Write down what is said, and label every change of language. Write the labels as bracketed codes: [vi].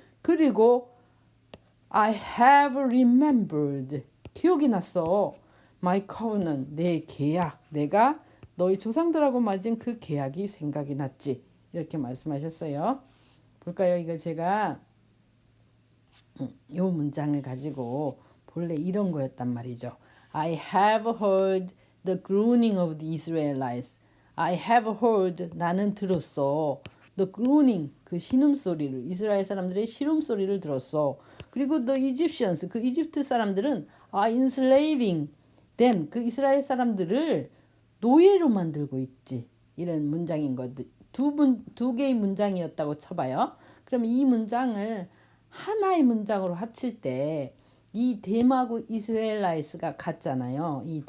[ko] 그리고 [en] I have remembered [ko] 기억이 났어. [en] My covenant [ko] 내 계약 내가 너희 조상들하고 맺은 그 계약이 생각이 났지. 이렇게 말씀하셨어요. 볼까요? 이거 제가 요 문장을 가지고 본래 이런 거였단 말이죠. [en] I have heard the groaning of the Israelites. I have heard [ko] 나는 들었어. [en] The groaning [ko] 그 신음소리를 이스라엘 사람들의 신음소리를 들었어. 그리고 [en] the Egyptians [ko] 그 이집트 사람들은 [en] are enslaving them [ko] 그 이스라엘 사람들을 노예로 만들고 있지. 이런 문장인 것. 두 개의 문장이었다고 쳐봐요. 그럼 이 문장을 하나의 문장으로 합칠 때 이 댐하고 이스라엘라이스가 같잖아요.